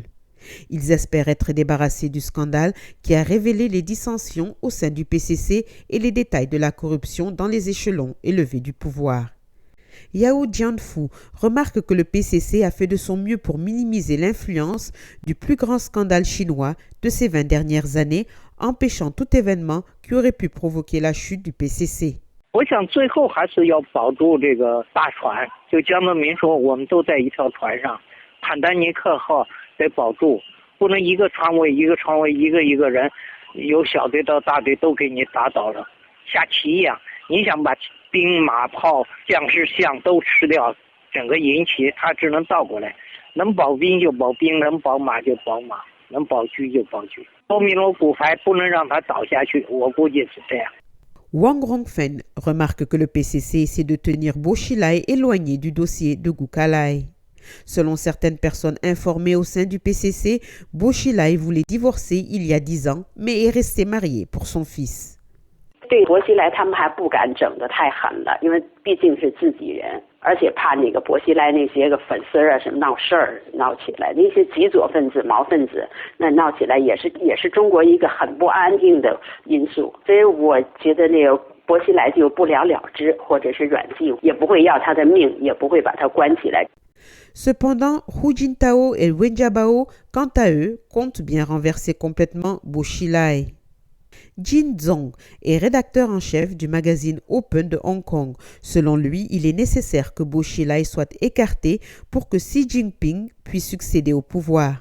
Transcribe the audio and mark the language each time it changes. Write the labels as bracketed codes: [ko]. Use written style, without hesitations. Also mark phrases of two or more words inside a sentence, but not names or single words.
[fr] Ils espèrent être débarrassés du scandale qui a révélé les dissensions au sein du PCC et les détails de la corruption dans les échelons élevés du pouvoir. Yao Jianfu remarque que le PCC a fait de son mieux pour minimiser l'influence du plus grand scandale chinois de ces 20 dernières années, empêchant tout événement qui aurait pu provoquer la chute du PCC. [zh] 我想最后还是要保住这个大船，就江泽民说，我们都在一条船上，坦丹尼克号得保住，不能一个船尾一个船尾一个人，由小队到大队都给你打倒了，下棋一样。你想把兵马炮将士象都吃掉，整个营旗他只能倒过来，能保兵就保兵，能保马就保马，能保车就保车。多米诺骨牌不能让他倒下去，我估计是这样。 [fr] Wang Rongfen remarque que le PCC essaie de tenir Bo Xilai éloigné du dossier de Gu Kailai. Selon certaines personnes informées au sein du PCC, Bo Xilai voulait divorcer il y a 10 ans, mais est resté marié pour son fils. [zh] 对薄熙来他们还不敢整得太狠了，因为毕竟是自己人，而且怕那个薄熙来那些个粉丝啊什么闹事儿闹起来，那些极左分子、毛分子那闹起来也是中国一个很不安定的因素，所以我觉得那个薄熙来就不了了之，或者是软禁，也不会要他的命，也不会把他关起来。 [fr] Cependant, Hu Jintao et Wen Jiabao, quant à eux, comptent bien renverser complètement Bo Xilai. Jin Zhong est rédacteur en chef du magazine Open de Hong Kong. Selon lui, il est nécessaire que Bo Xilai soit écarté pour que Xi Jinping puisse succéder au pouvoir.